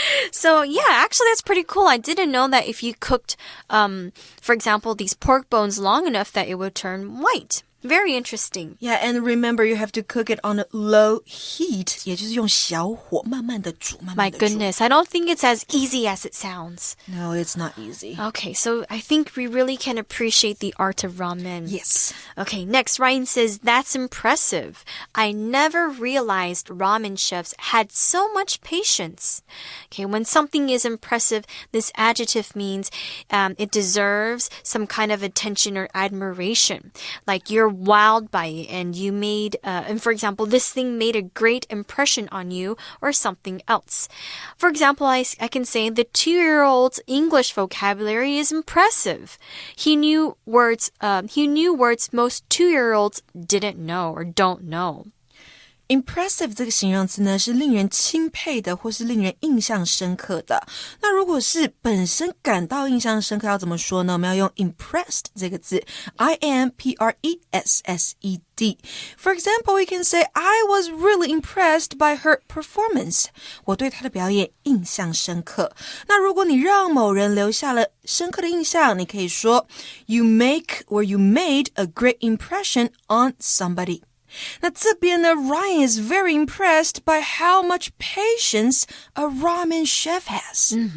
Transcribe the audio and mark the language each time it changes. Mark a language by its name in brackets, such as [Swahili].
[English] So yeah, actually that's pretty cool. I didn't know that if you cooked, for example, these pork bones long enough that it would turn white.Very interesting. Yeah, and remember you have to cook it on a low heat. [Chinese] 也就是用小火慢慢的煮，慢慢的煮。 [English] My goodness, I don't think it's as easy as it sounds. No, it's not easy. Okay, so I think we really can appreciate the art of ramen. Yes. Okay, next, Ryan says, that's impressive. I never realized ramen chefs had so much patience. Okay, when something is impressive, this adjective means it deserves some kind of attention or admiration. Like you're wowed by it and you made, and for example, this thing made a great impression on you or something else. For example, I can say the 2-year-old's English vocabulary is impressive. He knew words most 2-year-olds didn't know or don't know. [Chinese] Impressive 这个形容词呢，是令人钦佩的或是令人印象深刻的。那如果是本身感到印象深刻要怎么说呢？我们要用 impressed 这个字 I-M-P-R-E-S-S-E-D. [English] For example, we can say, I was really impressed by her performance. [Chinese] 我对她的表演印象深刻。那如果你让某人留下了深刻的印象，你可以说 [English] You make or you made a great impression on somebody. [Chinese] 那这边呢 [English] Ryan is very impressed by how much patience a ramen chef has.